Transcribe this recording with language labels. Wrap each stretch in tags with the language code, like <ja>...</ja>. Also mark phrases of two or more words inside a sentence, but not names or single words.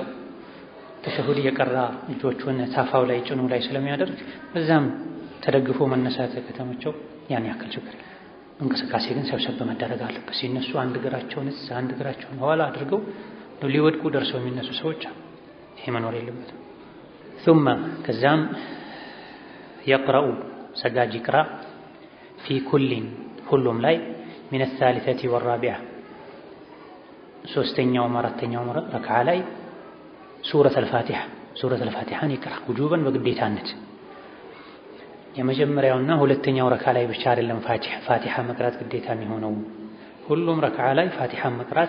<am>ተሸሁድ የቀራ እጆቹን ታፋው ላይ ጭኑ ላይ ስለሚያደርግ በዛም ተደግፎ መነሳት ከተመቸው ያን ያክል ችግር የለም። እንቅስቃሴ ግን ሰብሰብ መደረግ አለበት። ሲነሱ አንድ እግራቸውን አንድ እግራቸውን ኋላ አድርገው ሊወድቁ ደርሰው የሚነሱ ሰዎች ይሄ መኖር የለበትም። ثم ከዛም يقرأ ሰጋጅ ይቅራ</am> <ar>في كل</ar> <am>ሁሉም ላይ</am> <ar>من الثالثة والرابعة</ar> <am>ሶስተኛው አራተኛው ረክዓ ላይ ሱረቱል ፋቲሐን ይቅራ ውጁበን በግዴታነት። የመጀመሪያውና ሁለተኛው ረክዓ ላይ ብቻ አይደለም ፋቲሐ መቅራት ግዴታ የሚሆነው፣ ሁሉም ረክዓ ላይ ፋቲሐን መቅራት</am>